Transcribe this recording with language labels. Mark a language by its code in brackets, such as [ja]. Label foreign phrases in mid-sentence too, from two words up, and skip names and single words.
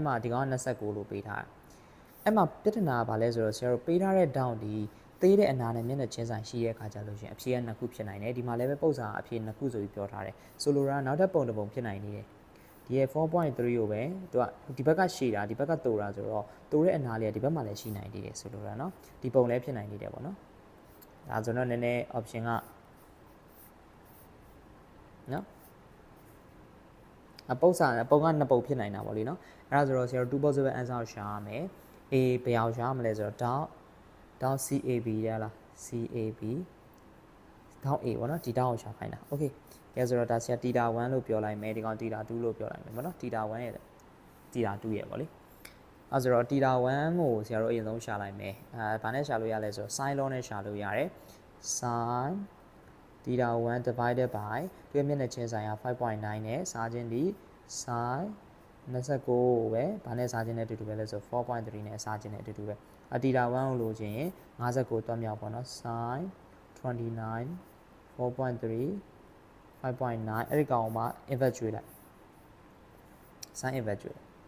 [my] မှာဒီကောင်က29လို့ပေးထားတယ်အဲ့မှာပြဿနာကဘာလဲဆိုတော့ဆရာတို့ပေးထားတဲ့ဒေါင်းဒီသေးတဲ့အနာနဲ့မျက်နှာချင်းဆိုင်ရှိတဲ့အခါကျလို့ရှိရင်အဖြေက2ခုဖြစ်နိုင်တယ်ဒီမှာလည်းပဲပုံစံအဖြေ2ခုဆိုပြီးပြောထားတယ်ဆိုလိုတာနောက်ထပ်ပုံတစ်ပုံဖြစ်နိုင်နေတယ်ဒီရဲ့ 4.3 ကိုပဲသူကဒီဘက်ကရှည်တာဒီဘက်ကတိုတာဆိုတော့တိုတဲ့အနာလေးကဒီဘက်မှာလည်းရှိနိုင်သေးတယ်ဆိုလိုတာเนาะဒီပုံလည်းဖြစ်နိုင်သေးတယ်ပေါ့နော်ဒါဆိုတော့နည်းနည်း option က နော်ပုံစံပုံက2ပုံဖြစ်နိုင်တာပေါ့လေနော်အဲ့ဒါဆိုတော့ဆရာတို့ 2 [en] possible answer [my] ကိုရှာရမယ် A ဘယ်အောင်ရှာရမလဲဆိုတော့down CAB ရလား CAB down A ပေါ့နော်ဒီ down ကိုရှာခိုင်းတာ okay ကဲဆိုတော့ဒါဆရာ theta 1လို့ပြောလိုက်မယ်ဒီကောင် theta 2လို့ပြောလိုက်မယ်ပေါ့နော် theta 1ရဲ့ theta 2ရဲ့ပေါ့လေအဲ့ဆိုတော့ theta 1ကိုဆရာတို့အရင်ဆုံးရှာလိုက်မယ်ဘာနဲ့ရှာလို့ရလဲဆိုတော့ [en] sin law [my] နဲ့ရှာလို့ရတယ် [en] sin theta 1 divided by [my] သူရဲ့မျက်နှာချင်းဆိုင်က 5.9 နဲ့စားခြင်းဒီ sin 29ကိုပဲဘာနဲ့စားခြင်းနဲ့အတူတူပဲလဲဆို 4.3 နဲ့စားခြင်းနဲ့အတူတူပဲtheta 1ကိုလိုချင်ရင်59တွက်မြောက်ပေါ့နော် sin 29 4.3 5.9 အဲ့ဒီကောင်မှာ invert ကျွေးလိုက် [en] sin invert [my] ကျွေး